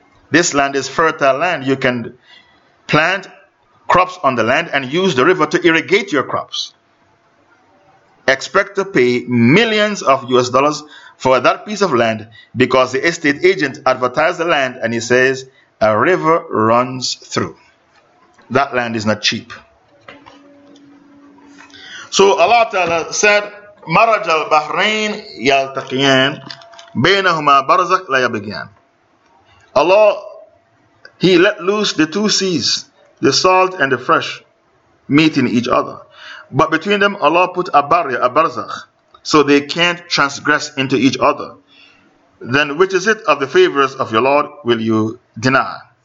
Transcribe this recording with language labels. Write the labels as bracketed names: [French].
[English] This land is fertile land. You can plant crops on the land and use the river to irrigate your crops. Expect to pay millions of US dollars for that piece of land because the estate agent advertised the land and he says, a river runs through. That land is not cheap. So Allah Ta'ala said, [Arabic] مرج البحرين يلتقيان بينهما برزق لا يبغيان. [English] Allah, He let loose the two seas, the salt and the fresh, meeting each other. But between them, Allah put a barrier, a barzakh, so they can't transgress into each other. Then which is it of the favors of your Lord will you deny?